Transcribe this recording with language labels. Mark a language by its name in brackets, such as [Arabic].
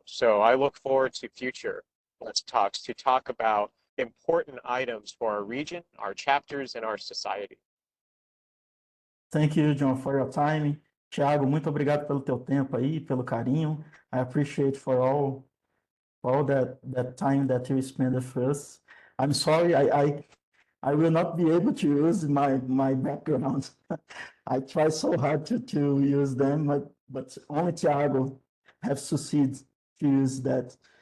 [English] So I look forward to future Let's Talks to talk about important items for our region, our chapters, and our society. Thank you, John, for your time. [Portuguese] Thiago, muito obrigado pelo teu tempo aí, pelo carinho. [English] I appreciate for all that time that you spend with us. I'm sorry, I will not be able to use my background. I try so hard to use them, but only Thiago have succeeded to use that.